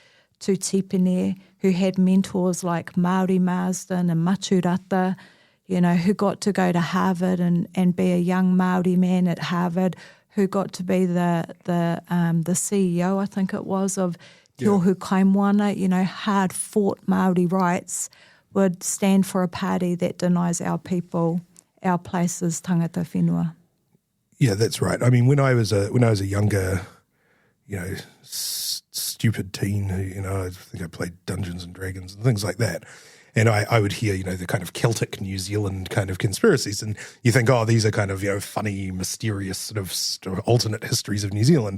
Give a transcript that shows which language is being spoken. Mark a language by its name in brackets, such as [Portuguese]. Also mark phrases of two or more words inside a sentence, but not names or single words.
[English] Tipene, who had mentors like Māori Marsden and Maturata, you know, who got to go to Harvard and be a young Māori man at Harvard, who got to be the CEO, I think it was, of Te Ohu Kaimoana, hard-fought Māori rights, would stand for a party that denies our people our place as [Māori] tangata whenua. [English] Yeah, that's right. I mean, when I was a younger, stupid teen who, I think I played Dungeons and Dragons and things like that. And I would hear, the kind of Celtic New Zealand kind of conspiracies. And you think, oh, these are kind of, funny, mysterious sort of alternate histories of New Zealand.